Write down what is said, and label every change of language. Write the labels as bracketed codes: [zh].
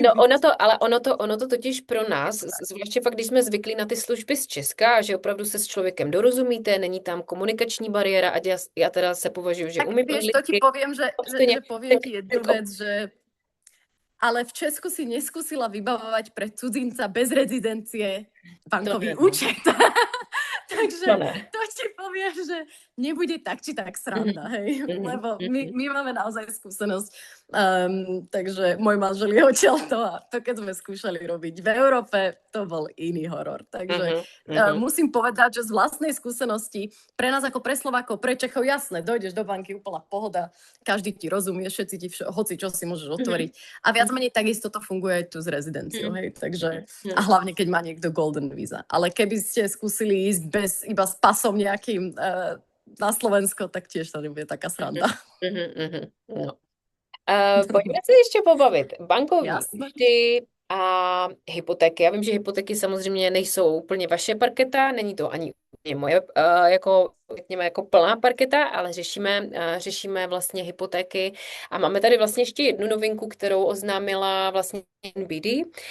[cs] No ono to totiž pro nás, zvláště fakt, když jsme zvyklí na ty služby z Česka, že opravdu se s člověkem dorozumíte, není tam komunikační bariéra a já teda se považuji, že umím anglicky. [sk] To ti poviem, že poviem ti jednu vec, že ale v Česku si neskúsila vybavovať pre cudzinca bez rezidencie bankový účet. Takže to ti poviem, že nebude tak či tak sranda, hej. Lebo my máme naozaj skúsenosť. Takže môj manžel je odtiaľ to a to, keď sme skúšali robiť v Európe, to bol iný horor. Takže musím povedať, že z vlastnej skúsenosti pre nás ako pre Slovákov, pre Čechov, jasné, dojdeš do banky, úplná pohoda, každý ti rozumie, všetci ti hoci čo si môžeš otvoriť. A viac menej takisto to funguje aj tu s rezidenciou, hej. Takže, a hlavne, keď má niekto Golden Visa. Ale keby ste skúsili ísť iba s pasom nejakým na Slovensko, tak tiež to nebude taká sranda. No. [cs] Pojďme se ještě pobavit. Bankovní účty a hypotéky. Já vím, že hypotéky samozřejmě nejsou úplně vaše parketa, není to ani moje jako plná parketa, ale řešíme vlastně hypotéky a máme tady vlastně ještě jednu novinku, kterou oznámila vlastně NBD